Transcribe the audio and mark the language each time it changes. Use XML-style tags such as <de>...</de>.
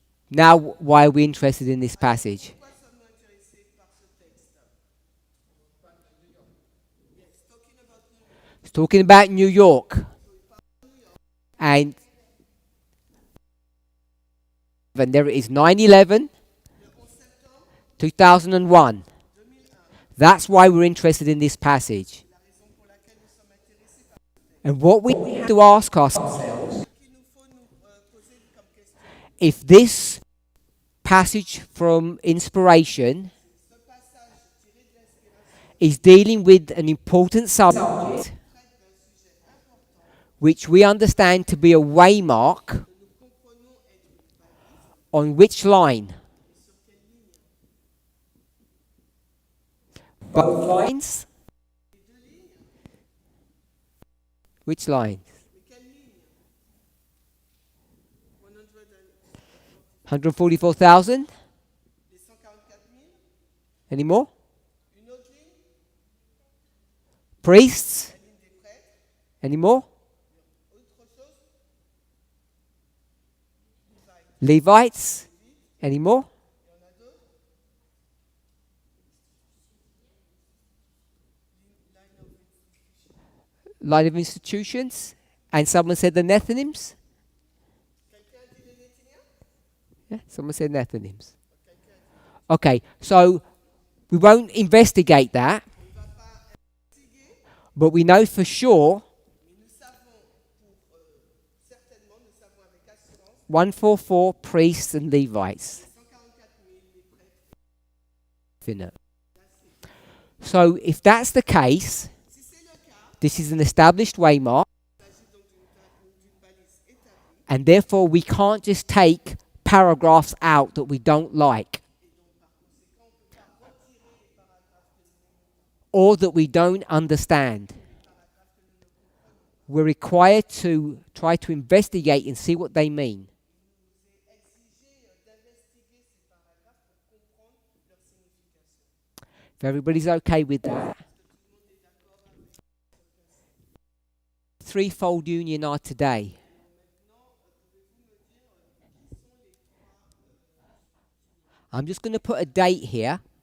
<en>Now, why are we interested in this passage?</en> <fr>Pourquoi sommes-nous intéressés par ce texte?</fr> <en>Yes, talking about New York. It's talking about New York. And there it is, 9/11,</en> <fr>11 septembre</fr> <en>2001.</en> <fr>2001.</fr> <en>That's why we're interested in this passage.</en> <fr>La raison pour laquelle nous sommes intéressés par</fr> <en>And what we have to ask ourselves,</en> <fr>ce qu'il nous faut nous poser comme question.</fr> <en>if this passage from inspiration</en> <fr>Ce passage tiré de l'inspiration</fr> <en>is dealing with an important subject,</en> <fr>traite d'un sujet important</fr> <en>which we understand to be a waymark,</en> <fr>que nous comprenons être une balise</fr> <en>on which line?</en> <fr>et sur quelle ligne.</fr> <en>Both lines?</en> <fr>Les deux lignes,</fr> <en>Which lines?</en> <fr>mais quelle ligne?</fr> <en>144,000?</en> <fr>Les 144 000.</fr> <en>Any more?</en> <fr>Une autre ligne,</fr> <en>Priests?</en> <fr>la ligne des prêtres.</fr> <en>Any more?</en> <fr>Autre chose,</fr> <en>Levites? Any more?</en> <fr>il y en a d'autres.</fr> <en>Line of institutions? And someone said the Nethinims?</en> <fr>Quelqu'un a dit les Néthiniens?</fr> <en>Yeah, someone said Nethinims. Okay, so we won't investigate that,</en> <fr>On ne va pas investiguer,</fr> <en>but we know for sure</en> <fr>mais nous savons certainement, nous savons avec assurance,</fr> <en>144 priests and Levites.</en> <fr>144 000 les prêtres.</fr> <en>Finna. So if that's the case,</en> <fr>Si c'est le cas,</fr> <en>this is an established waymark,</en> <fr>il s'agit donc d'une balise établie,</fr> <en>and therefore we can't just take paragraphs out that we don't like</en> <fr>et donc par conséquent, on ne peut pas retirer les paragraphes que nous</fr> <en>or that we don't understand. We're required to try to investigate and see what they mean.</en> <fr>est exigé d'investiguer ces paragraphes pour comprendre leur signification.</fr> <en>If everybody's okay with that. Threefold union are today. I'm just going to put a date here.</en>